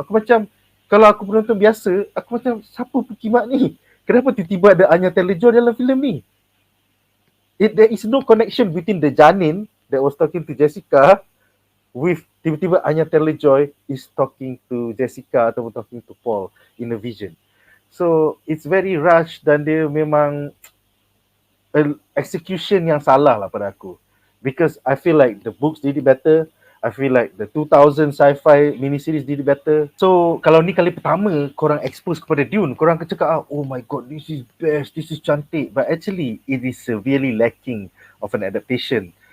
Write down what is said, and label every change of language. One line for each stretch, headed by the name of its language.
Malay: Aku macam, kalau aku penonton biasa, aku macam, siapa pekimak ni? Kenapa tiba-tiba ada Anya Taylor-Joy dalam filem ni?
English: There is no connection between the janin that was talking to Jessica with
Malay: tiba-tiba
English: Anya Taylor-Joy is talking to Jessica
Malay: ataupun
English: talking to Paul in a vision. So it's very rush
Malay: dan dia memang execution yang salah lah pada aku.
English: Because I feel like the books did it better. I feel like the 2000 sci-fi miniseries did it better.
Malay: So kalau ni kali pertama korang expose kepada Dune, korang akan cakap,
English: oh my god, this is best,
Malay: this is cantik.
English: But actually, it is severely lacking of an adaptation.